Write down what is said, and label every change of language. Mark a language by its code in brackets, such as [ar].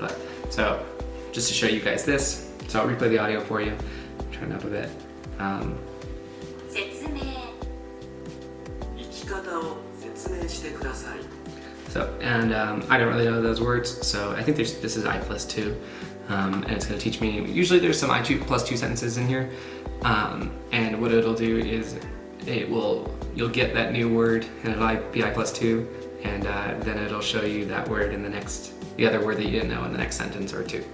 [en] But so just to show you guys this, so I'll replay the audio for you. Turn it up a bit. [ja] 説明。生き方を説明してください。 [en] So, and I don't really know those words, so I think this is I+2, and it's going to teach me, usually there's some I+2 sentences in here, and what it'll do is you'll get that new word, and it'll be I+2, and then it'll show you that word in the other word that you didn't know in the next sentence or two.